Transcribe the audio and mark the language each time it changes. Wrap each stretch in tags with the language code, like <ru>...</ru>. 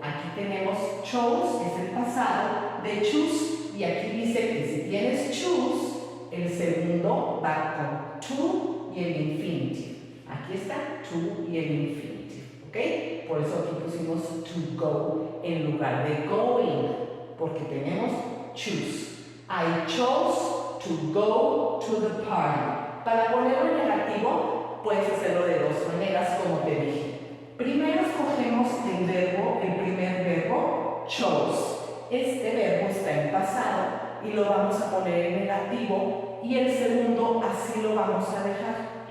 <es>Aquí tenemos chose, es el pasado de choose, y aquí dice que si tienes choose, el segundo va con to y el infinitive. Aquí está to y el infinitive, ¿ok? Por eso aquí pusimos to go en lugar de going, porque tenemos choose.</es> <en>I chose to go to the party.</en> <es>Para ponerlo en negativo, puedes hacerlo de dos maneras, como te dije. Primero escogemos el primer verbo, chose. Este verbo está en pasado y lo vamos a poner en negativo, y el segundo así lo vamos a dejar.</es>